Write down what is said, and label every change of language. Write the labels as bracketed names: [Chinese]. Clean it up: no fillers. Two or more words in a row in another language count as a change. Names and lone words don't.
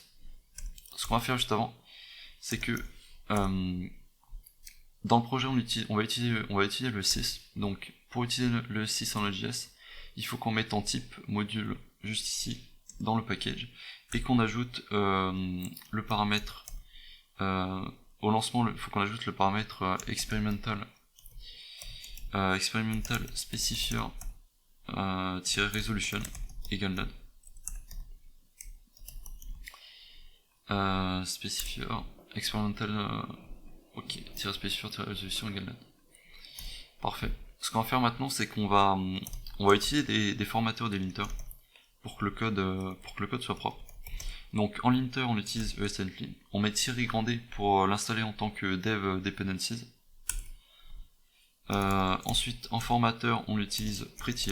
[French] Ce qu'on va faire juste avant, c'est que dans le projet, on va utiliser le 6. Donc, pour utiliser le 6 en Node.js, il faut qu'on mette en [English] type module [French] juste ici, dans le package, et qu'on ajoute le paramètre, au lancement, il faut qu'on ajoute le paramètre [English] experimental specifier resolution [French] égale node. [English] Specifier experimental ok, specifier resolution [French] égale node. Parfait. Ce qu'on va faire maintenant, c'est qu'on va utiliser des formateurs, des linters, pour que le code soit propre. Donc en linter, on utilise ESLint. On met Thierry Grandet pour l'installer en tant que [English] dev dependencies. [French] Ensuite, en formateur, on utilise Prettier.